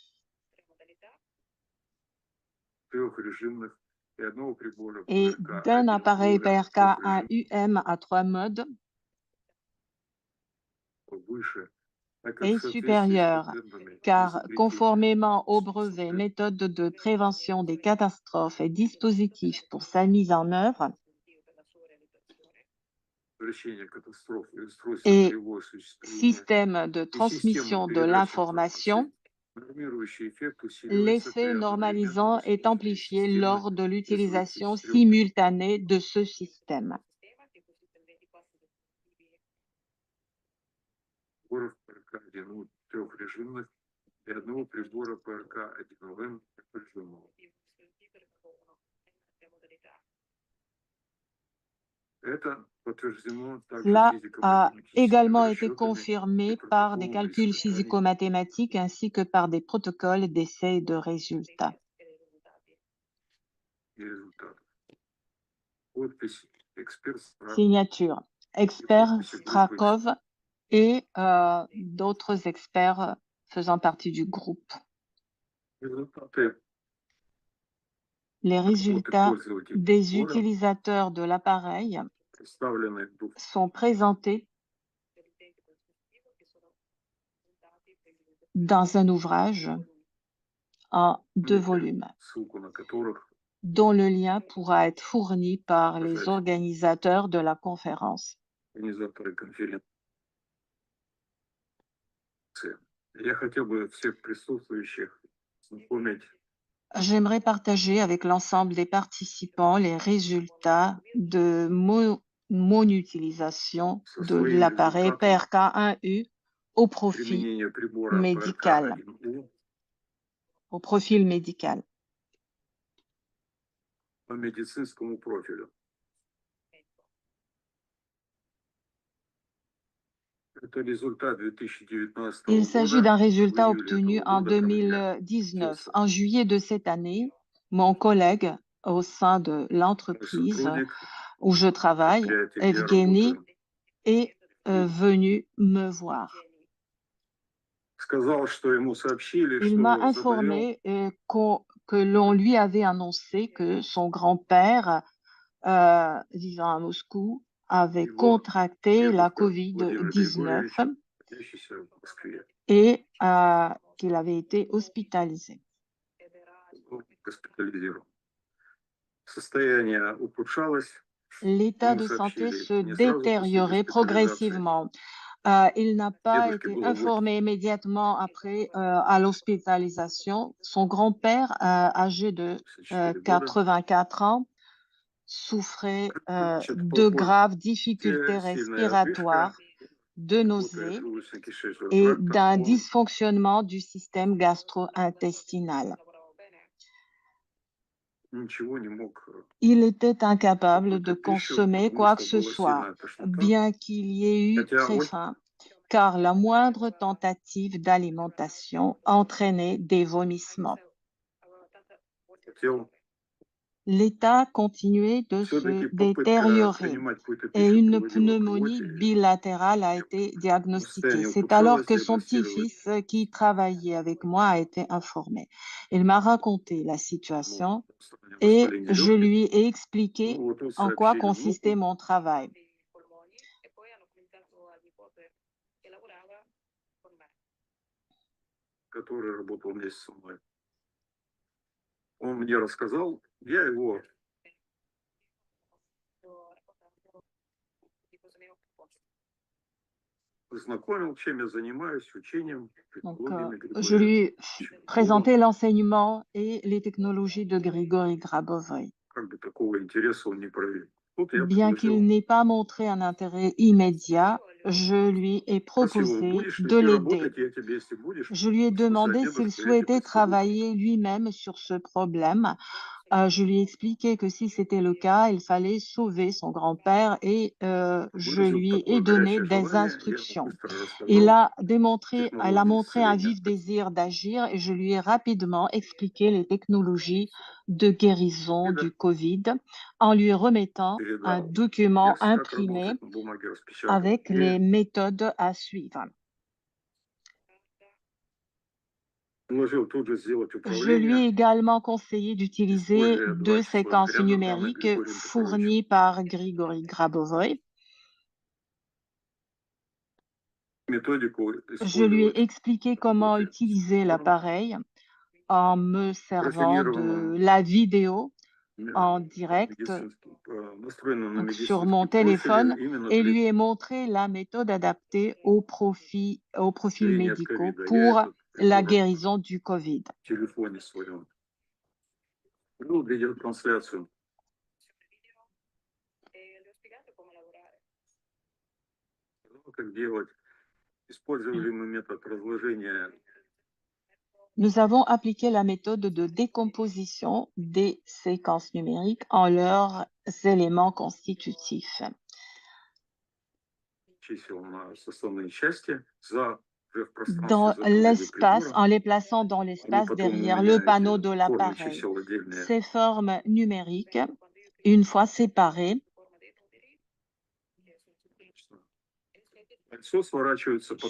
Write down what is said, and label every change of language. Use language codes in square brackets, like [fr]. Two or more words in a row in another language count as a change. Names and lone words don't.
[fr] et d'un appareil PRK1UM à 3 modes est supérieur, car conformément aux brevets, méthodes de prévention des catastrophes et dispositifs pour sa mise en œuvre, et système de transmission de l'information, [ru] Нормирующий эффект усиливается [fr] L'effet [ru] при одновременном [fr] normalisant est [ru] использовании [fr] amplifié [ru] системы [fr] lors de [ru] из [fr] l'utilisation [ru] 23 [fr] simultanée de ce système. [ru] приборов ПРК-1У трехрежимных и одного прибора ПРК-1ОН трехрежимного. Это подтверждено также [fr] Cela a [ru] физико-математическими [fr] également été [ru] расчетами [fr] confirmé [ru] и [fr] par des [ru] протоколами [fr] calculs [ru] испытаний [fr] physico-mathématiques ainsi que par des protocoles d'essais et de résultats. [ru] и результатов. Подпись эксперт [fr] Signature, expert Strakov et d'autres experts faisant partie du groupe. [ru] результаты [fr] Les [ru] работы [fr] résultats [ru] пользователей [fr] des [ru] прибора [fr] utilisateurs de l'appareil [ru] представлены в [fr] sont présentés dans un ouvrage en 2 volumes, [ru] ссылку на которых [fr] dont le lien pourra être fourni par les [ru] Пожалуйста. [fr] organisateurs de la conférence. [ru] организаторы конференции. Я хотел бы всех присутствующих знакомить [fr] J'aimerais partager avec l'ensemble des participants les résultats de mon utilisation [ru] со [fr] de [ru] своим [fr] l'appareil [ru] результатом [fr] PRK1U au profit [ru] применения прибора [fr] médical. [ru] ПРК-1У [fr] Au profil médical. [ru] по медицинскому профилю. Это результат 2019 [fr] Il s'agit [ru] года. [fr] d'un [ru] В [fr] résultat [ru] июле [fr] obtenu [ru] этого [fr] en [ru] года ко мне [fr] 2019. En juillet de cette année, mon collègue au sein de [ru] мой [fr] l'entreprise [ru] сотрудник, [fr] où je travaille, [ru] предприятие, где я [fr] Evgeny, [ru] работаю, [fr] est venu me voir. [ru] сказал, что ему сообщили, [fr] Il m'a [ru] что заболел [fr] informé que l'on lui avait annoncé que son grand-père, vivant à Moscou, avait [ru] его [fr] contracté la [ru] дедушка Владимир [fr] COVID-19 [ru] Григорьевич, находящийся в Москве, [fr] et qu'il avait été hospitalisé. [ru] был госпитализирован. Состояние ухудшалось. [fr] L'état [ru] Ему [fr] de santé [ru] сообщили [fr] se [ru] не сразу после [fr] détériorait [ru] госпитализации. [fr] progressivement. Il n'a pas [ru] Дедушке [fr] été [ru] было [fr] informé immédiatement après à l'hospitalisation. Son grand-père, âgé de [ru] 84 года. [fr] 84 ans, souffrait [ru] Значит, [fr] de [ru] попозже [fr] graves difficultés [ru] сильная одышка, [fr] respiratoires, de [ru] работает [fr] nausées [ru] желудочно-кишечный [fr] et [ru] тракт, [fr] d'un [ru] он [fr] dysfonctionnement du système gastro-intestinal. [ru] ничего не мог [fr] Il était incapable de [ru] какую-то пищу, [fr] consommer [ru] потому [fr] quoi que [ru] что [fr] ce [ru] была [fr] soit, [ru] сильная тошнота. [fr] bien qu'il y ait eu [ru] Хотя [fr] très [ru] он [fr] faim, car la moindre tentative d'alimentation entraînait des vomissements. [ru] хотел [fr] L'état continuait de [ru] все-таки [fr] se [ru] попытка [fr] détériorer [ru] принимать какую-то [fr] et [ru] пищу [fr] une [ru] приводила к [fr] pneumonie [ru] рвоте. [fr] bilatérale a été diagnostiquée. [ru] Состояние [fr] C'est alors [ru] ухудшалось, [fr] que son [ru] диагностировали. [fr] petit-fils, qui travaillait avec moi, a été informé. Il m'a raconté la situation et [ru] Воспаление [fr] je [ru] легких. [fr] lui ai expliqué [ru] Ну, вот он [fr] en quoi [ru] сообщили [fr] consistait [ru] внуку, [fr] mon travail. [ru] который работал вместе со мной. Он мне рассказал, я его знакомил, чем я занимаюсь, учением, [fr] Donc, [ru] технологиями [fr] je [ru] Григория [fr] lui ai [ru] Ильича [fr] présenté [ru] Грибова. [fr] l'enseignement et les technologies de Grigory Grabovoi. [ru] Как бы такого интереса он не проявил. Тут я [fr] Bien qu'il [ru] предложил, [fr] n'ait pas montré un intérêt immédiat, je lui ai [ru] спросил его, [fr] proposé [ru] будешь ли [fr] de [ru] ты [fr] l'aider. [ru] работать, я тебе, если будешь, [fr] Je lui ai [ru] спасать [fr] demandé s'il [ru] дедушку, я тебе [fr] souhaitait [ru] скажу. [fr] travailler lui-même sur ce problème. Je lui ai expliqué que si c'était le cas, il fallait sauver son grand-père et je [ru] Выразил [fr] lui ai [ru] такое [fr] donné [ru] горячее [fr] des [ru] желание, я ему [fr] instructions. [ru] быстро [fr] Il [ru] рассказал [fr] a [ru] технологии [fr] montré un [ru] исцеления. [fr] vif désir d'agir et je lui ai rapidement expliqué les technologies de guérison du Covid en lui remettant un [ru] Передал [fr] document [ru] текст, как [fr] imprimé [ru] работать, на бумаге распечатал. [fr] avec [ru] И [fr] les méthodes à suivre. [ru] предложил тут же сделать [fr] Je lui ai [ru] управление, [fr] également conseillé d'utiliser [ru] используя два [fr] 2 [ru] числа [fr] séquences [ru] рядом, данных [fr] numériques [ru] Григорием Петровичем. [fr] fournies par Grigory Grabovoi. [ru] Методику [fr] Je lui ai [ru] использовать [fr] expliqué comment [ru] работе с [fr] utiliser [ru] прибором, [fr] l'appareil en me servant de [ru] рафинированным [fr] la vidéo en [ru] м, [fr] direct [ru] медицинским, настроенным на [fr] donc sur mon [ru] медицинские [fr] téléphone [ru] профили именно [fr] et [ru] для [fr] lui ai montré la méthode adaptée aux profils [ru] лечения от [fr] médicaux [ru] ковида. Я [fr] pour [ru] этот [fr] la guérison du COVID. [ru] в телефоне своем. Ну, видеотрансляцию. Ну, как делать? Использовали мы метод разложения. [fr] Nous avons appliqué la méthode de décomposition des séquences numériques en leurs éléments constitutifs. [ru] Чисел на составные части за уже в пространстве [fr] Dans [ru] за другим [fr] l'espace, [ru] прибором. [fr] en les plaçant dans l'espace [ru] потом у [fr] derrière [ru] меня [fr] le panneau [ru] эти [fr] de [ru] формы [fr] l'appareil. [ru] чисел отдельные. [fr] Ces formes numériques, une fois séparées, [ru] Кольцо сворачивается, потом